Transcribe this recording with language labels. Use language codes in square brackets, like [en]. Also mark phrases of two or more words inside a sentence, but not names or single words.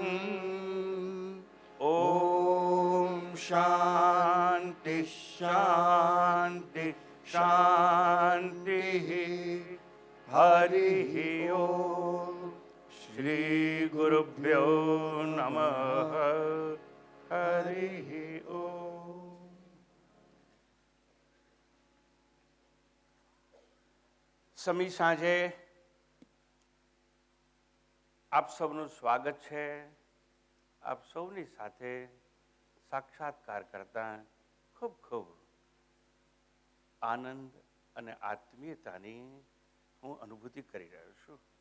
[sa] ॐ शान्ति शान्ति शान्तिः हरिः ॐ श्री गुरुभ्यो नमः हरिः ॐ [gu] સમી સાંજે આપ સૌનું સ્વાગત છે. આપ સૌની સાથે સાક્ષાત્કાર કરતા ખૂબ ખૂબ આનંદ અને આત્મીયતાની હું અનુભૂતિ કરી રહ્યો છું.